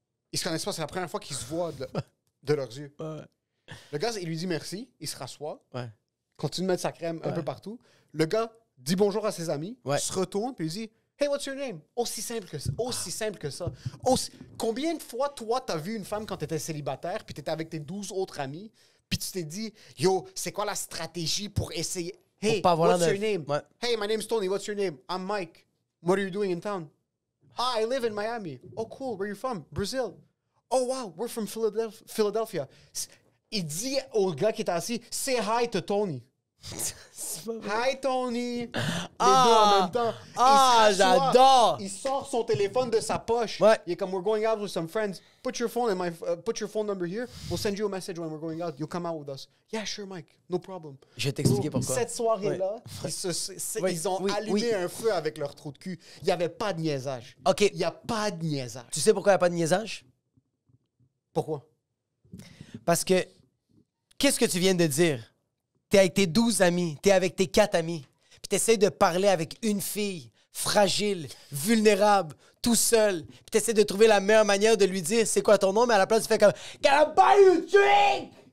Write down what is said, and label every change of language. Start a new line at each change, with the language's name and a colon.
French: Ils se connaissent pas, c'est la première fois qu'ils se voient de leurs yeux. Le gars, il lui dit merci, il se rassoit, continue de mettre sa crème un peu partout. Le gars dit bonjour à ses amis, se retourne, puis il dit
English: hey, what's your name?
French: Aussi simple que ça. Combien de fois, toi, t'as vu une femme quand t'étais célibataire, puis t'étais avec tes 12 autres amis, puis tu t'es dit yo, c'est quoi la stratégie pour essayer?
English: Hey, what's your name? Hey, my name's Tony, what's your name? I'm Mike. What are you doing in town? I live in Miami. Oh, cool. Where are you from? Brazil. Oh, wow. We're from Philadelphia.
French: Il dit au gars qui est assis,
English: say hi to Tony. Hi Tony.
French: Les deux en même temps. J'adore. Il sort son téléphone de sa poche. Il est comme,
English: we're going out with some friends. Put your phone number here. We'll send you a message when we're going out. You'll come out with us. Yeah, sure, Mike. No problem.
French: Je vais t'expliquer pourquoi. Cette soirée-là, ils ont allumé un feu avec leur trou de cul. Il n'y avait pas de niaisage. OK. Il n'y a pas de niaisage. Tu sais pourquoi il n'y a pas de niaisage? Pourquoi? Parce que, qu'est-ce que tu viens de dire? T'es avec tes 12 amis, t'es avec tes 4 amis, puis t'essayes de parler avec une fille fragile, vulnérable, tout seul, puis t'essayes de trouver la meilleure manière de lui dire c'est quoi ton nom, mais à la place tu fais comme «
English: Can I buy you a drink?